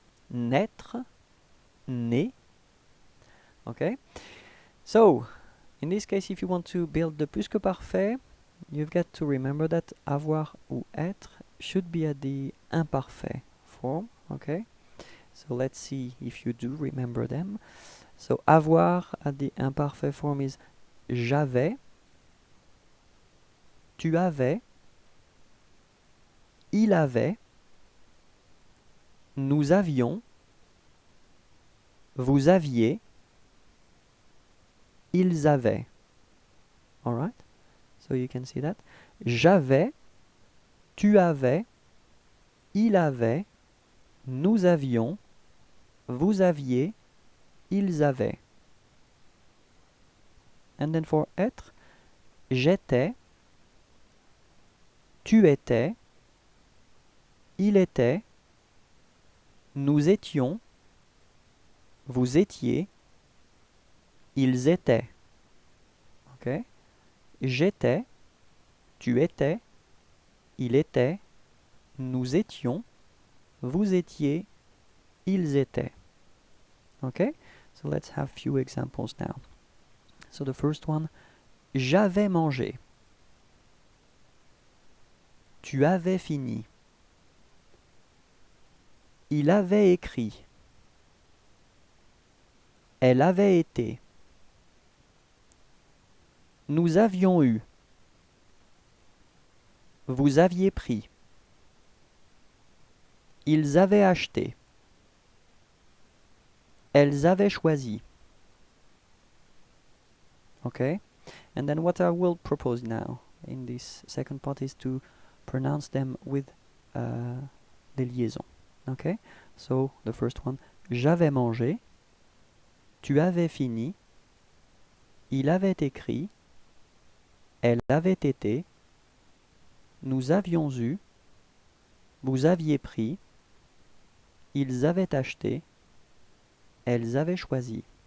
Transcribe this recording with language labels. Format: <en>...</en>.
<fr>Naître, né.</fr> <en>Okay, so in this case, if you want to build the plus que parfait, you've got to remember that</en> <fr>avoir ou être</fr> <en>should be at the imparfait form. Okay, so let's see if you do remember them. So avoir at the imparfait form is</en> <fr>j'avais, tu avais, il avait, nous avions, vous aviez, ils avaient.</fr> <en>Alright? So you can see that.</en> <fr>J'avais, tu avais, il avait, nous avions, vous aviez, ils avaient.</fr> <en>And then for être,</en> <fr>j'étais, tu étais, il était, nous étions, vous étiez, ils étaient.</fr> <en>Ok?</en> <fr>J'étais, tu étais, il était, nous étions, vous étiez, ils étaient.</fr> <en>Okay? So let's have few examples now. So the first one,</en> <fr>j'avais mangé. Tu avais fini. Il avait écrit. Elle avait été. Nous avions eu. Vous aviez pris. Ils avaient acheté. Elles avaient choisi.</fr> <en>Okay? And then what I will propose now in this second part is to pronounce them with</en> <fr>des liaisons.</fr> <en>Okay? So the first one,</en> <fr>j'avais mangé, tu avais fini, il avait écrit, elle avait été, nous avions eu, vous aviez pris, ils avaient acheté, elles avaient choisi.</fr>